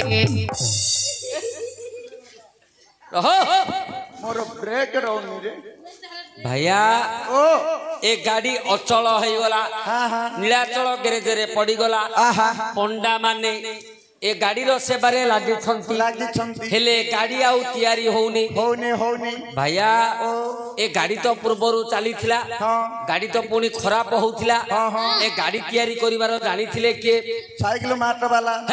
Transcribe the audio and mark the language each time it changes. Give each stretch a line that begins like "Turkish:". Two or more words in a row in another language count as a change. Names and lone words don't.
Odia: ମୋର ବ୍ରେକ ରହଉନି ରେ भैया ओ ଏ ଗାଡ଼ି ଅଚଳ ହୋ ଗଲା ହଁ ହଁ ନୀଳାଚଳ ଗ୍ୟାରେଜ ରେ ପଡ଼ି ଗଲା आहा ପଣ୍ଡା ମାନେ ଏ ଗାଡ଼ି ରୋ ସେବାରେ ଲାଗି ଛନ୍ତି ହେଲେ ଗାଡ଼ି ଆଉ ତିଆରି ହଉନି होनी ଭାଇୟା ଏ ଗାଡ଼ି ତ ପୂର୍ବରୁ ଚଲି ଥିଲା ଗାଡ଼ି ତ ପୁଣି ଖରାପ ହଉଥିଲା ଏ ଗାଡ଼ି ତିଆରି କରିବାର ଜାଣି ଥିଲେ କେ ସାଇକେଲ ମାର୍ଟ ୱାଲା